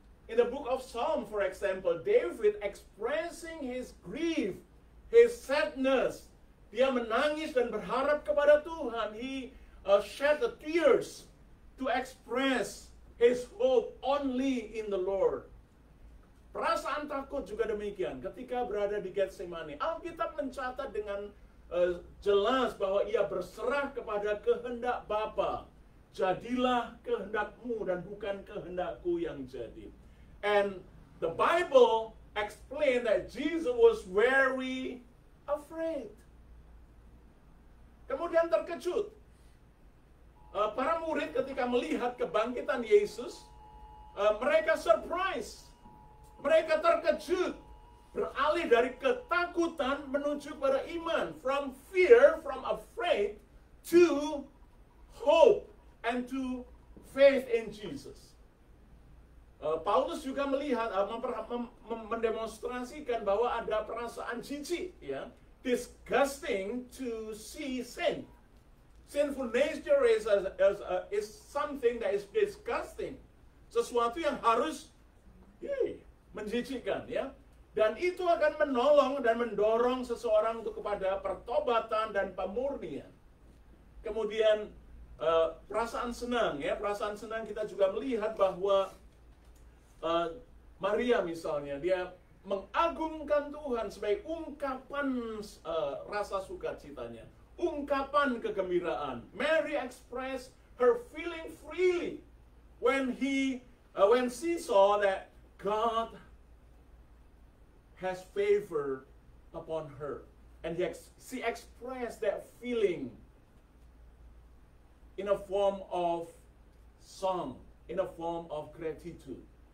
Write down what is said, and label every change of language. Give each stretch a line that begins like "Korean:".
English: In the book of Psalm, for example, David expressing his grief, his sadness.
Indonesian: Dia menangis dan berharap kepada Tuhan.
English: He shed the tears to express his hope only in the Lord.
Indonesian: Perasaan takut juga demikian. Ketika berada di Getsemani, Alkitab mencatat dengan jelas bahwa ia berserah kepada kehendak Bapa. Jadilah kehendakmu dan bukan kehendakku yang jadi.
English: And the Bible explained that Jesus was very afraid.
Indonesian: Kemudian terkejut. Para murid ketika melihat kebangkitan Yesus, mereka surprise. Mereka terkejut. Beralih dari ketakutan menuju pada iman.
English: From fear, from afraid, to hope and to faith in Jesus.
Indonesian: Paulus juga melihat, mendemonstrasikan bahwa ada perasaan jijik, ya,
English: disgusting to see sin. Sinful nature is something that is disgusting,
Indonesian: sesuatu yang harus menjijikkan, ya. Dan itu akan menolong dan mendorong seseorang untuk kepada pertobatan dan pemurnian. Kemudian perasaan senang, ya, perasaan senang kita juga melihat bahwa Maria misalnya, dia mengagungkan Tuhan sebagai ungkapan rasa sukacitanya, ungkapan kegembiraan.
English: Mary expressed her feeling freely when she saw that God has favor upon her, and she expressed that feeling in a form of song, in a form of gratitude.